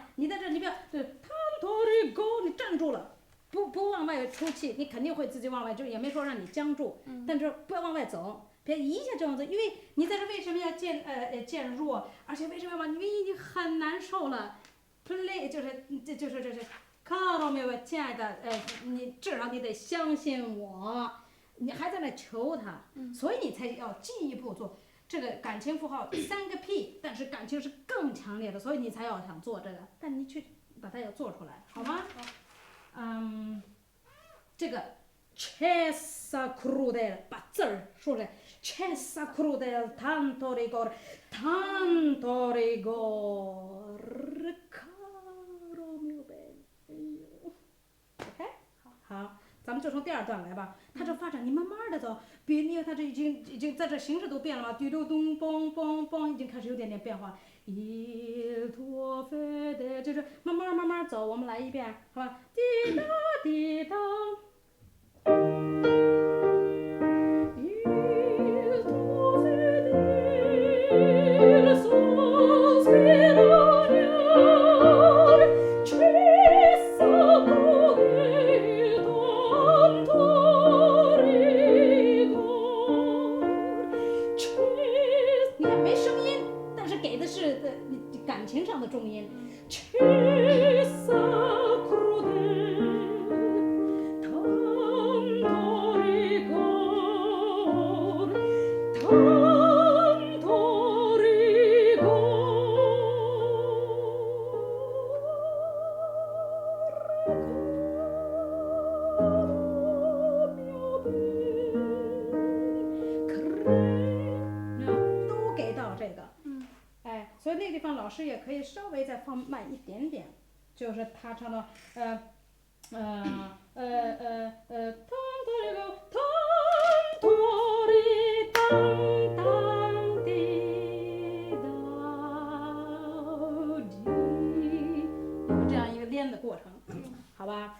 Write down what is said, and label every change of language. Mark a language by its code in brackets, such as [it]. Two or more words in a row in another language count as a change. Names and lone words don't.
[zh] 你在这你不要 [it] tanto rigor [zh] 你站住了，不往外出气，你肯定会自己往外，就也没说让你僵住，但是不要往外走，别一下这样子，因为你在这为什么要渐弱，而且为什么要因为你很难受了 ，play 就是看到没有，亲爱的，你至少你得相信我，你还在那求他，所以你才要进一步做。这个感情符号3个 P， 但是感情是更强烈的，所以你才要想做这个，但你去把它要做出来，好吗？这个 [it] Cessa crudel [zh] 把字儿说出来 ， [it] Cessa crudel tanto rigor tanto rigor caro mio bene， [zh] 哎呦 ，OK， 好。咱们就从第2段来吧，它这发展你慢慢的走，因为它这已经在这形式都变了嘛，嘟嘟咚嘣嘣嘣，已经开始有点点变化。 [it] Il tuo fede， [zh] 就是慢慢走，我们来一遍，好吧？ [it] 滴答滴答。Il tuo fedele sospirare cessa crudel tanto rigor [zh] 你看没声音，但是给的是感情上的重音。 [it] Cessa crudel tanto rigor tanto rigor 都给到这 [zh] 个，所以那个地方老师也可以稍微再放慢一点点，就是他唱到有这样一个连的过程，好吧？